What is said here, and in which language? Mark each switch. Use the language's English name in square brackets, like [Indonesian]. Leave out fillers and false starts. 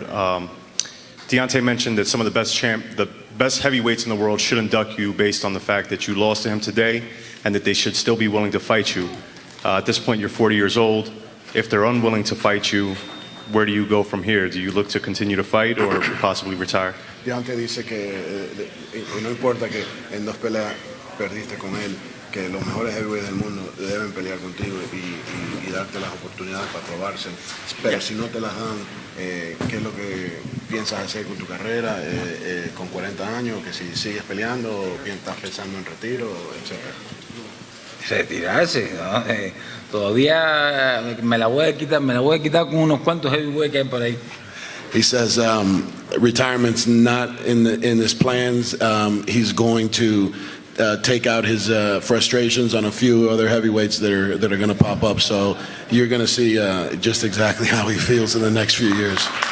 [English] Deontay mentioned that some of the best heavyweights in the world should induct you based on the fact that you lost to him today, and that they should still be willing to fight you. At this point, you're 40 years old. If they're unwilling to fight you, where do you go from here? Do you look to continue to fight or possibly retire? [Spanish] Deontay dice que no importa que en 2 peleas perdiste con él, que los mejores heavyweights del mundo deben pelear contigo y darte las oportunidades para probarse. Pero si no te las dan, ¿qué es lo que piensas hacer con tu carrera con 40 años? Que si sigues peleando o estás pensando en retiro, etcétera. Retirarse, ¿no? Todavía me la voy a quitar con unos cuantos heavyweights que hay por ahí. [English] He says retirement's not in his plans. He's going to take out his frustrations on a few other heavyweights that are going to pop up. So you're going to see just exactly how he feels in the next few years.